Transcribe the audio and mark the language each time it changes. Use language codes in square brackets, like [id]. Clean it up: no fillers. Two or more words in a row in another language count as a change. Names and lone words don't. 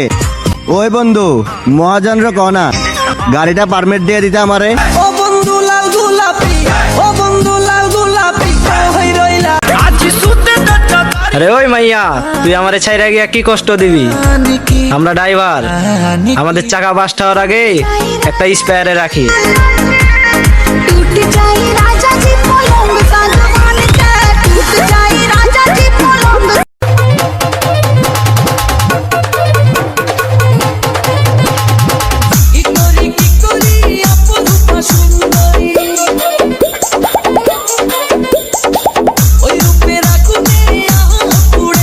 [bn] ওই বন্ধু মহাজনর কনা গাড়িটা পারমিট দিয়ে দিতে আমারে। ও বন্ধু লাল গোলাপি, ও বন্ধু লাল গোলাপি, হই রইলা। আরে ওই মাইয়া, তুই আমারে ছাইরা গিয়া কি কষ্ট দিবি? আমরা ড্রাইভার, আমাদের চাকা বাস্ট হওয়ার আগে একটা স্পেয়ারে রাখি। [bho] टूट जाए राजा जी पलंग सागवान के, टूट जाए राजा जी पलंग। [bn] কি করি অপরূপা সুন্দরী, ওই রূপের আগুনে পুড়ে।